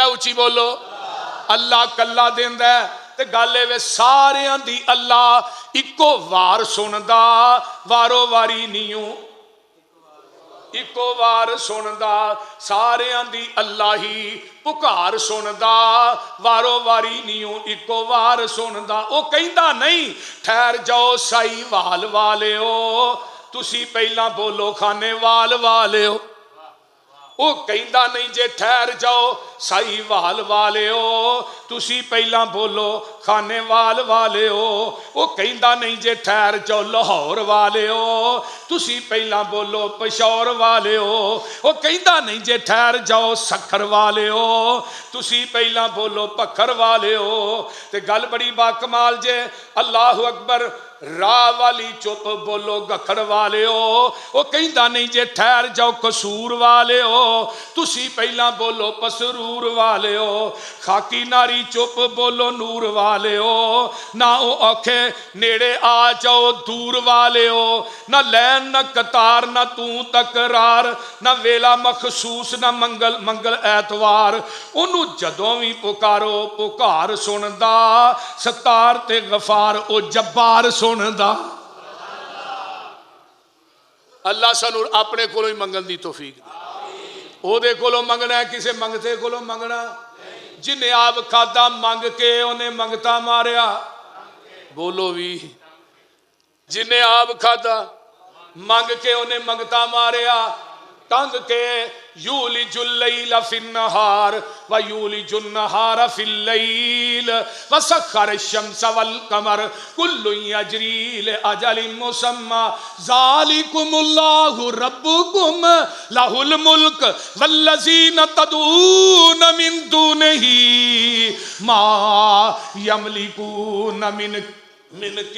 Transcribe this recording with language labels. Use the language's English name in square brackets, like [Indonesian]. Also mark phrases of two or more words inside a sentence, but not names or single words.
[Punjabi] اچی بولو، اللہ کلا دیندا۔ تے گل وے ساریاں دی اللہ اکو وار سندا، وارو واری نیو اکو وار سندا، ساریاں دی اللہ ہی پکار سندا، وارو واری نیو اکو وار سندا. او کہندا نہیں ٹھہر جاؤ سائی وال والے ہو، تسی پہلا بولو خانے وال والے ہو. وہ کہندا نہیں جے ٹھہر جاؤ سائی وال والےو تسی پہلا بولو خانے وال والےو وہ کہندا نہیں جے ٹھہر جاؤ لاہور والےو تسی پہلا بولو پشور والےو وہ کہندا نہیں جے ٹھہر جاؤ سکھر والےو تسی پہلا بولو پکھر والےو تے گل بڑی با کمال جے اللہ اکبر راہ والی چپ بولو گکھڑ والےو وہ کہندا نہیں جے ٹھہر جاؤ قصور والےو تسی پہلا بولو پسرور والےو خاکی ناری چپ بولو نور والےو نہ او اوکھے نیڑے آ جاؤ دور والےو نہ لین نہ قطار نہ توں تکرار نہ ویلا مخصوص نہ منگل ایتوار انہوں جدوں بھی پکارو پکار سندا ستار تے غفار او جبار سندا اللہ سانو اپنے کولوں ہی منگن دی توفیق دے او دے کولوں منگنا ہے کسے منگتے کولوں منگنا جنہیں آپ کھاتا منگ کے انہیں منگتا ماریا بولو بھی جنہیں آپ کھاتا منگ کے انہیں منگتا ماریا تنگ [Arabic] کے یولج اللیل فی النہار ویولج النہار فی اللیل وسخر الشمس والقمر کل یجری لأجل مسمى ذالکم اللہ ربکم لہ الملک والذین تدعون من دونہ ما یملکون من